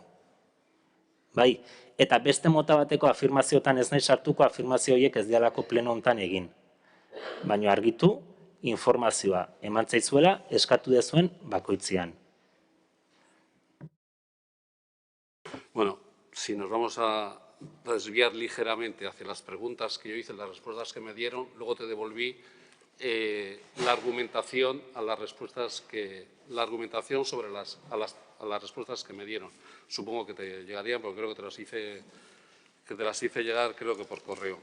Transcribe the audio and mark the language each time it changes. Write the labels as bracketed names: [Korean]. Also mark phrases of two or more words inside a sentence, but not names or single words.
[Basque] Bai, eta beste mota bateko afirmazioetan ez nahi sartuko afirmazio horiek ez dialako pleno hontan egin. Baina argitu, informazioa eman zaizuela eskatu dezuen bakoitzean. [Spanish] Bueno, si nos vamos a desviar ligeramente hacia las preguntas que yo hice, las respuestas que me dieron, luego te devolví la argumentación a las respuestas sobre a las respuestas que me dieron. Supongo que te llegarían, porque creo que te las hice llegar, creo que por correo.